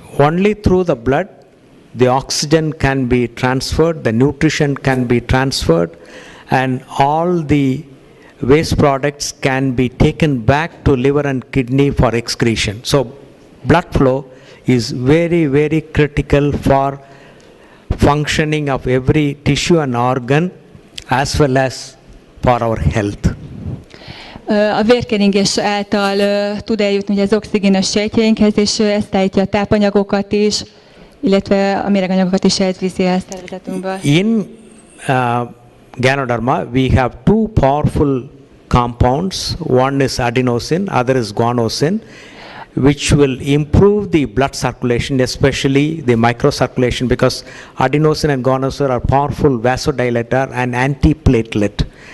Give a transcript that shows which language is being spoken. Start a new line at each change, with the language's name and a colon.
English: Only through the blood the oxygen can be transferred, the nutrition can be transferred, and all the waste products can be taken back to liver and kidney for excretion. So blood flow is very, very critical for functioning of every tissue and organ as well as for our health.
Hungarian: A vérkeringés által tud eljutni az oxigén a sejtjeinkhez, és ezt állítja a tápanyagokat is, illetve a méreganyagokat is elviszi a szervezetünkből.
English: In Ganoderma we have two powerful compounds. One is adenosine, other is guanosine, which will improve the blood circulation, especially the microcirculation, because adenosine and guanosine are powerful vasodilator and antiplatelet.